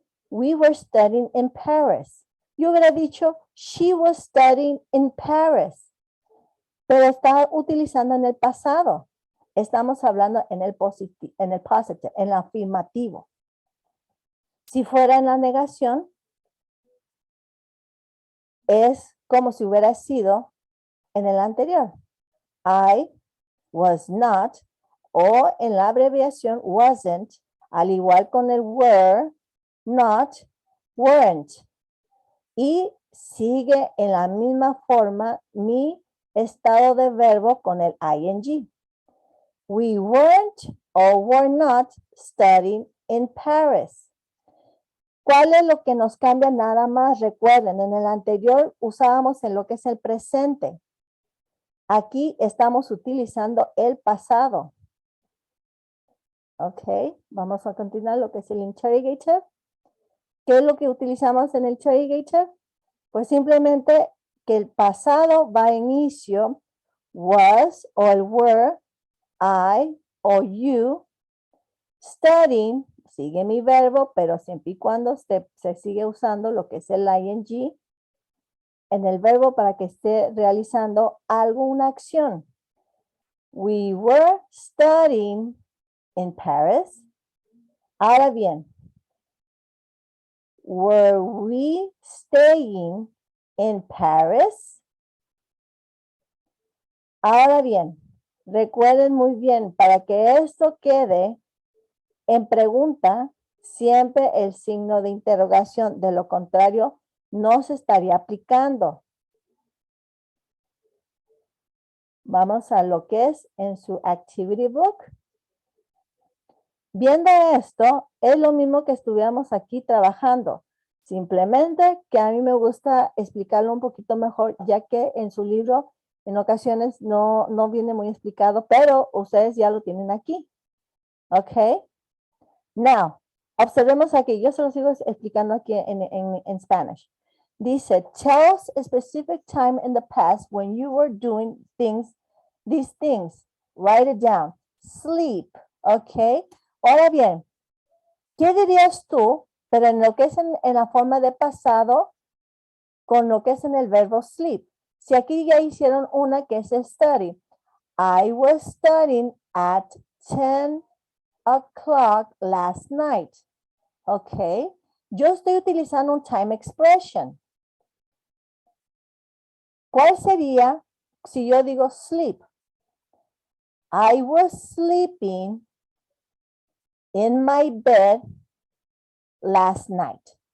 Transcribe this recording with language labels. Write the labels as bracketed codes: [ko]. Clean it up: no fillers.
[en] We were studying in Paris. [es] Yo hubiera dicho, [en] she was studying in Paris. [es] Pero está utilizando en el pasado. Estamos hablando en el positive, en el afirmativo. Si fuera en la negación, es como si hubiera sido en el anterior. [en] I was not, [es] o en la abreviación wasn't, al igual con el were, not, weren't. Y sigue en la misma forma mi estado de verbo con el ing. [en] We weren't or were not studying in Paris. [es] ¿Cuál es lo que nos cambia nada más? Recuerden, en el anterior usábamos en lo que es el presente. Aquí estamos utilizando el pasado. Ok, vamos a continuar lo que es el interrogative. ¿Qué es lo que utilizamos en el interrogative? Pues simplemente que el pasado va a inicio, was o el were, I o you, studying, sigue mi verbo, pero siempre y cuando se sigue usando lo que es el ing en el verbo para que esté realizando algo, una acción. [en] We were studying in Paris. [es] Ahora bien, [en] were we staying in Paris? [es] Ahora bien, recuerden muy bien, para que esto quede en pregunta, siempre el signo de interrogación, de lo contrario, no se estaría aplicando. Vamos a lo que es en su activity book. Viendo esto, es lo mismo que estuviéramos aquí trabajando. Simplemente que a mí me gusta explicarlo un poquito mejor, ya que en su libro en ocasiones no viene muy explicado, pero ustedes ya lo tienen aquí. ¿Ok? Now, observemos aquí. Yo se lo sigo explicando aquí en Spanish. [en] Dice, tell us a specific time in the past when you were doing these things. Write it down. sleep. Ok. [es] Ahora bien, ¿qué dirías tú? Pero en lo que es en la forma de pasado, con lo que es en el verbo sleep. Si aquí ya hicieron una que es study. [en] I was studying at 10 o'clock last night. [es] Ok. Yo estoy utilizando un time expression. ¿Cuál sería si yo digo sleep? [en] I was sleeping in my bed last night.